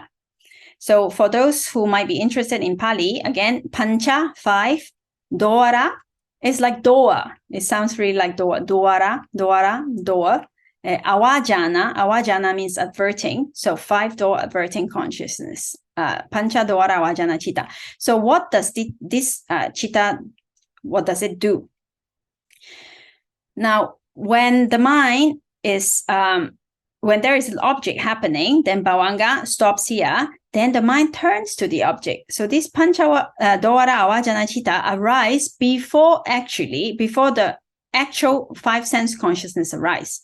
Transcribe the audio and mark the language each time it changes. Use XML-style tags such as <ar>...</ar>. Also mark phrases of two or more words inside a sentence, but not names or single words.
<en>So for those who might be interested in Pali, again, Pancha, 5, Dwara is like door. It sounds really like door. Dwara, door. Awajana means adverting. So 5-door adverting consciousness.</en> <pi>Pancha-dwara vajana citta.</pi> <en>So what does this citta, what does it do? Now, when the mind is, when there is an object happening, then bhavanga stops here, then the mind turns to the object. So this</en> <pi>Pancha-dwara avajana citta</pi> <en>arise before the actual 5 sense consciousness arise.</en>